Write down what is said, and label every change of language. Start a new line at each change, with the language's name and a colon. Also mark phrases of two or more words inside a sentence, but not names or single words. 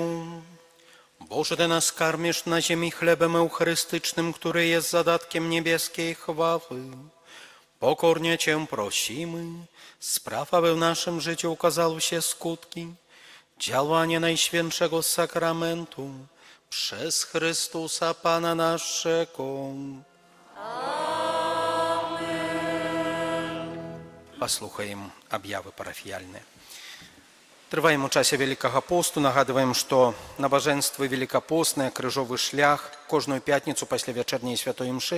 Polish: Boże, Ty nas karmisz na ziemi chlebem eucharystycznym, który jest zadatkiem niebieskiej chwały. Pokornie Cię prosimy, spraw, aby w naszym życiu ukazały się skutki działania Najświętszego Sakramentu przez Chrystusa Pana naszego.
Belarusian: Послухаем объявы парафіяльныя. Трываем у часе Вялікага посту. Нагадваем, што набажэнствы велікапостныя, крыжовы шлях кожную пятніцу пасля вячэрняй святой імшы.